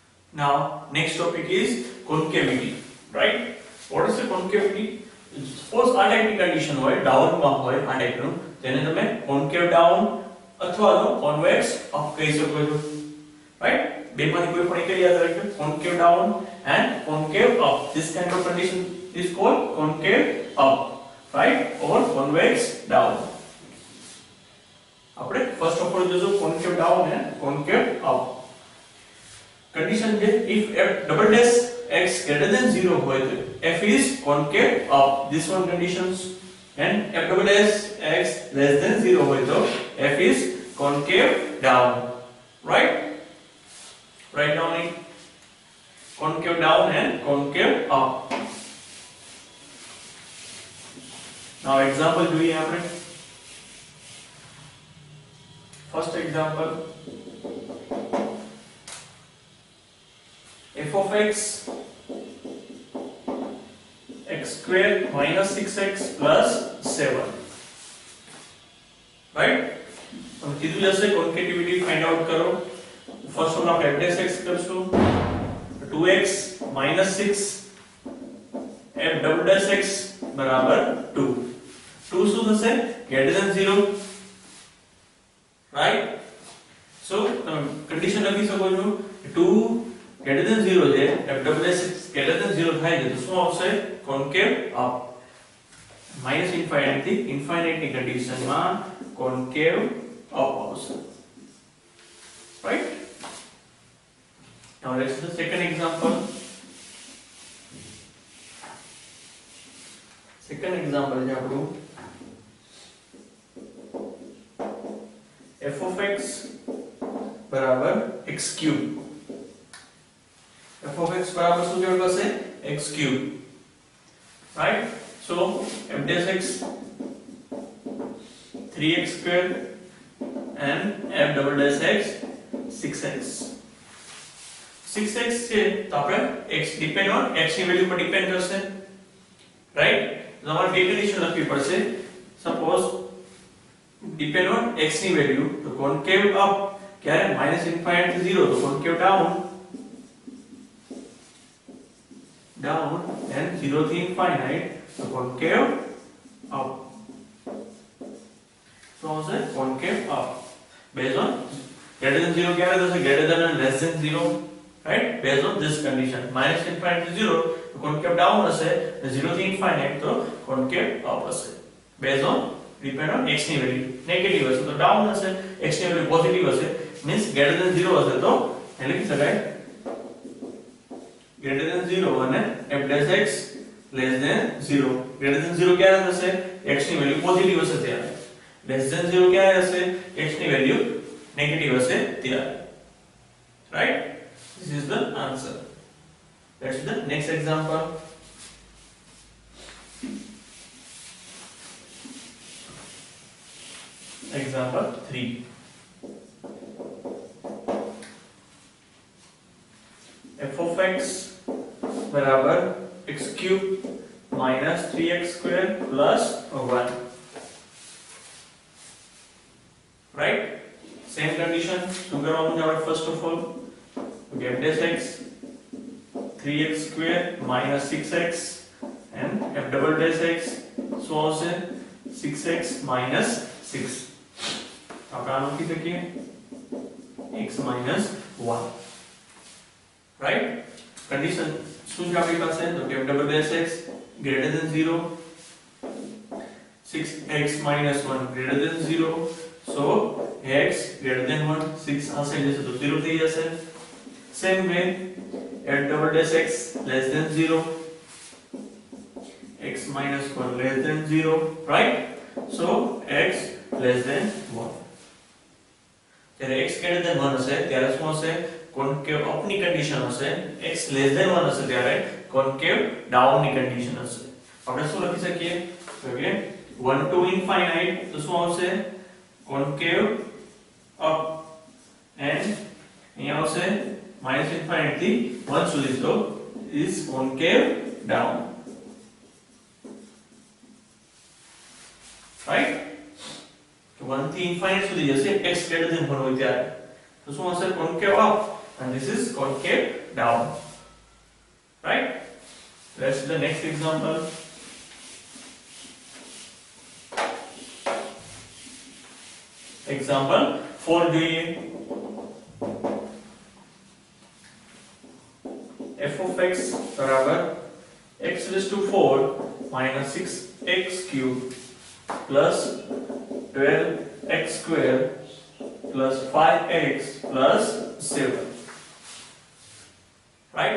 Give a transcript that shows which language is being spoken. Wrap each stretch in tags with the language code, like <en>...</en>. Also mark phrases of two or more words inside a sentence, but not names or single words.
<en>Now, next topic is concavity, right? What is the concavity? Suppose</en> <gu>આ ટાઈપની કન્ડિશન હોય, ડાઉનમાં હોય આ ટાઈપનું, તેને તમે</gu> <en>concave down</en> <gu>અથવા તો</gu> <en>convex up</en> <gu>કહી શકો છો, right? બેમાંથી કોઈ પણ એક યાદ રાખજો,</gu> <en>concave down and concave up. This kind of condition is called concave up, right? Or convex down. આપણે first of all જોજો concave down and concave up. Condition છે if f double dash x greater than 0</en> <gu>હોય તો</gu> <en>f is concave up. This one conditions. And f double dash x less than 0</en> <gu>હોય તો</gu> <en>f is concave down, right? Write down it. Concave down and concave up. Now example</en> <gu>જોઈએ આપણે.</gu> <en>First example, f of x x square minus 6x plus 7, right?</en> <gu>હવે કીધું જશે</gu> <en>concavity find out</en> <gu>કરો.</gu> <en>first of</en> <gu>આપણે</gu> <en>f dash x</en> <gu>કરશું,</gu> <en>2x minus 6 f double dash x</en> <gu>બરાબર 2. 2 શું થશે?</gu> <en>greater than 0, right? So condition</en> <gu>લખી શકો છો</gu> <en>2 greater than 0 છે, f double dash x greater than 0</en> <gu>થાય છે તો શું આવશે?</gu> <en>concave up. minus infinite થી infinite</en> <gu>ની કન્ડિશનમાં</gu> <en>concave up આવશે, right? Now let's do the second example. Second example</en> <gu>છે આપણું</gu> <en>f of x બરાબર x cube. f of x</en> <gu>બરાબર શું જોડવા છે?</gu> <en>x cube, right? So f dash x 3x square and f double dash x 6x.</en> <gu>6x છે તો આપણે x</gu> <en>depend on</en> <gu>x ની વેલ્યુ પર ડિપેન્ડ કરશે, રાઈટ? તો તમારે બે કન્ડિશન લખવી પડશે.</gu> <en>suppose depend on</en> <gu>x ની વેલ્યુ તો</gu> <en>concave up</en> <gu>ક્યારે</gu> <en>minus infinite</en> <gu>થી 0 તો</gu> <en>concave down and 0</en> <gu>થી infinite તો</gu> <en>concave up. So આવશે concave up based on greater than 0</en> <gu>ક્યારે થશે?</gu> <en>greater than and less than 0, right? Based on this condition minus infinite to 0 તો concave down</en> <gu>હશે અને</gu> <en>0 થી infinite તો concave up હશે. Based on depend on</en> <gu>x ની વેલ્યુ નેગેટિવ હશે તો ડાઉન હશે, x ની વેલ્યુ પોઝિટિવ હશે મીન્સ</gu> <en>greater than 0</en> <gu>હશે તો એ લખી શકાય</gu> <en>greater than 0</en> <gu>અને</gu> <en>f dash x less than 0. greater than 0</en> <gu>ક્યારે થશે? x ની વેલ્યુ પોઝિટિવ હશે ત્યારે.</gu> <en>less than 0</en> <gu>ક્યારે હશે? x ની વેલ્યુ નેગેટિવ હશે ત્યારે,</gu> <en>right? This is the answer. Let's do the next example. Example 3. f of x बराबर x cube minus 3x square plus 1, right? Same condition.</en> <gu>શું કરવાનું છે આપણે?</gu> <en>first of all f dash x 3x square minus 6x and f double dash x</en> <gu>શું આવશે?</gu> <en>6x minus 6.</en> <gu>આપણે આનું લખી શકીએ</gu> <en>x minus 1, right? condition</en> <gu>શું છે આપણી પાસે?</gu> <en>તો f double dash x greater than 0, 6x minus 1 greater than 0, so x greater than 1, 6</en> <gu>આ સાઈડ જશે તો 0 થઈ જશે.</gu> <en>same way f double dash x less than 0, x minus 1 less than 0, right? so x less than 1. જ્યારે x greater than 1</en> <gu>હશે ત્યારે શું હશે?</gu> <en>concave up</en> <gu>ની કન્ડિશન હશે.</gu> <en>x less than 1</en> <gu>હશે ત્યારે</gu> <en>concave down</en> <gu>ની કન્ડિશન હશે. આપણે શું લખી શકીએ? તો કે</gu> <en>1 to infinite</en> <gu>તો શું આવશે?</gu> <en>concave up and</en> <gu>અહીંયા આવશે</gu> <en>minus infinite</en> <gu>થી 1 સુધી તો</gu> <en>is concave down, right?</en> <gu>તો 1 થી infinite સુધી જશે</gu> <en>x greater than 1</en> <gu>હોય ત્યારે તો શું હશે?</gu> <en>concave up and this is concave down, right? Let's do the next example.</en> <gu>Example 4 જોઈએ.</gu> <en>f of x બરાબર x raised to 4 minus 6x cubed plus 12x squared plus 5x plus 7, right?</en>